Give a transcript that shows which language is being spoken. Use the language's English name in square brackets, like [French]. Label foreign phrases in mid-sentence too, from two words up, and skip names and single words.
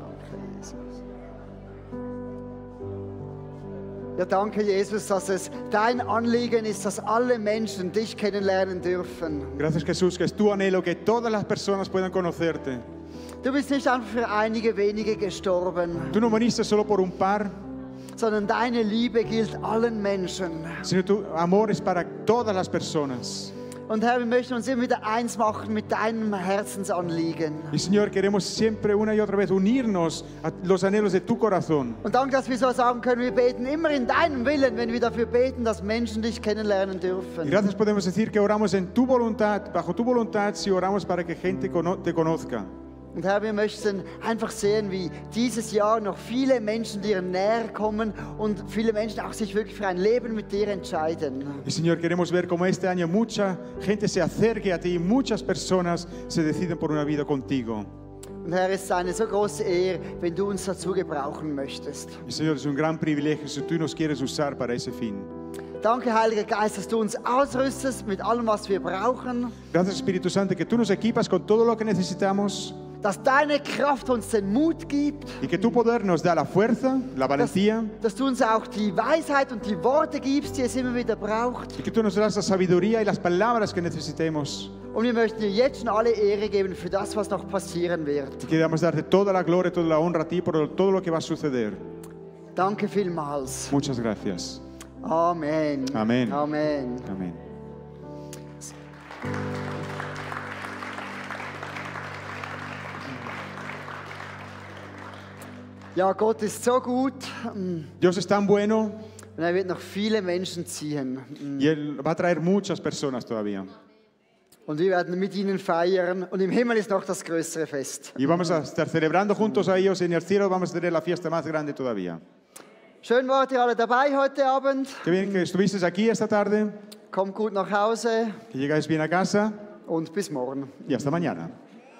[German] Jesus. Ja, danke, Jesus, dass es dein Anliegen ist, dass alle Menschen dich kennenlernen dürfen. [Spanish] Gracias, Jesús, que es tu anhelo que todas las personas puedan conocerte. [German] Du bist nicht einfach für einige wenige gestorben, [Spanish] Tú no moriste solo por un par, [German] sondern deine Liebe gilt allen Menschen. [Spanish] sino tu amor es para todas las personas. [German] Und Herr, wir möchten uns immer wieder eins machen mit deinem Herzensanliegen. [Spanish] Y Señor, queremos siempre una y otra vez unirnos a los anhelos de tu corazón. [German] Und danke, dass wir so sagen können, wir beten immer in deinem Willen, wenn wir dafür beten, dass Menschen dich kennenlernen [Spanish] Y [German] dürfen. [Spanish] gracias podemos decir que oramos en tu voluntad, bajo tu voluntad, si oramos para que gente te conozca. [German] Und Herr, wir möchten einfach sehen, wie dieses Jahr noch viele Menschen dir näher kommen und viele Menschen auch sich wirklich für ein Leben mit dir entscheiden. [Spanish] Y Señor, queremos ver cómo este año mucha gente se acerque a ti y muchas personas se deciden por una vida contigo. [German] Und Herr, es ist eine so große Ehre, wenn du uns dazu gebrauchen möchtest. [Spanish] Y Señor, es un gran privilegio si tú nos quieres usar para ese fin. [German] Danke, Heiliger Geist, dass du uns ausrüstest mit allem, was wir brauchen. [Spanish] Gracias, Espíritu Santo, que tú nos equipas con todo lo que necesitamos [German] Dass deine Kraft uns den Mut gibt. [Spanish] y que tu poder nos da la fuerza, la valentía [German] Dass du uns auch die Weisheit und die Worte gibst, die es immer wieder braucht. [Spanish] y que tú nos das la sabiduría y las palabras que necesitemos. [German] Und wir möchten dir jetzt schon alle Ehre geben für das, was noch passieren wird. [Spanish] Y queremos darte toda la gloria, toda la honra a ti por todo lo que va a suceder. [German] Danke vielmals. [Spanish] Muchas gracias. [German] Amen. Amen. Amen. [Spanish] Amén. [German] Ja, Gott ist so gut [Spanish] Dios es tan bueno [German] und er wird noch viele Menschen ziehen. [Spanish] y Él va a traer muchas personas todavía. [German] Und wir werden mit ihnen feiern und im Himmel ist noch das größere Fest. [Spanish] Y vamos a estar celebrando juntos a ellos. En el cielo vamos a tener la fiesta más grande todavía. [German] Schön wart ihr alle dabei heute Abend. [Spanish] Qué bien que estuviste aquí esta tarde, [German] Kommt gut nach Hause [Spanish] que llegáis bien a casa [German] und bis morgen. [Spanish] y hasta mañana.